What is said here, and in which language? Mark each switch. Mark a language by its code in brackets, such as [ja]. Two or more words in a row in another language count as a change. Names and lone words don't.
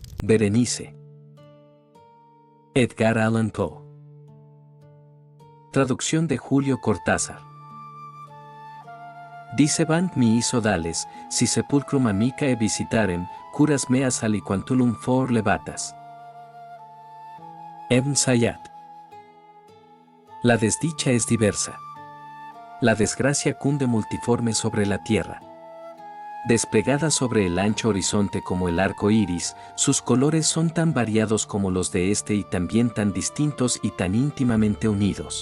[es] Berenice. Edgar Allan Poe. Traducción de Julio Cortázar. [la] Dicebant mi sodales, si sepulcrum amicae visitarem, curas meas aliquantulum for levatas. [es] Ibn Sayyad. La desdicha es diversa. La desgracia cunde multiforme sobre la tierra. Desplegada sobre el ancho horizonte como el arco iris, sus colores son tan variados como los de este y también tan distintos y tan íntimamente unidos.